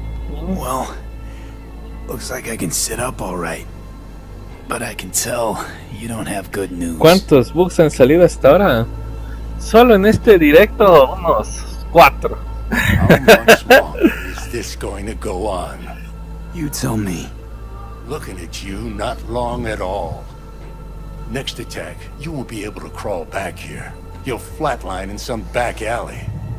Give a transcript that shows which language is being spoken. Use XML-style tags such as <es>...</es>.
<en>Well, looks like I can sit up all right. But I can tell you don't have good news.</en> <es>¿Cuántos bugs han salido hasta ahora? Solo en este directo, unos 4.</es> <en>How much longer is this going to go on? You tell me. Looking at you, not long at all. Next attack, you won't be able to crawl back here. You'll flatline in some back alley.</en>